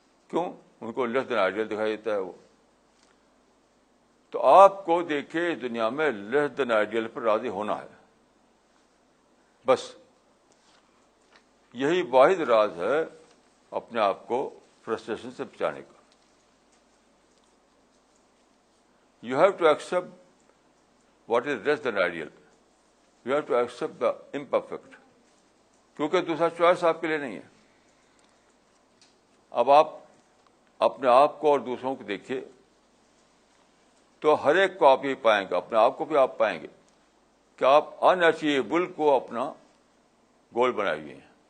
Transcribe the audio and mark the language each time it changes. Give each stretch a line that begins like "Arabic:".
Urdu: کیوں؟ ان کو
English: less than ideal
Urdu: دکھائی دیتا ہے وہ. تو آپ کو دیکھیے اس دنیا میں
English: less than ideal
Urdu: پر راضی ہونا ہے, بس یہی واحد راز ہے اپنے آپ کو فرسٹریشن سے بچانے کا.
English: You have to accept what is less than ideal. You have to accept the imperfect.
Urdu: کیونکہ دوسرا چوائس آپ کے لیے نہیں ہے. اب آپ اپنے آپ کو اور دوسروں کو دیکھیے تو ہر ایک کو آپ یہ پائیں گے, اپنے آپ کو بھی آپ پائیں گے کہ آپ ان اچیویبل کو اپنا گول بنائے ہوئے ہیں.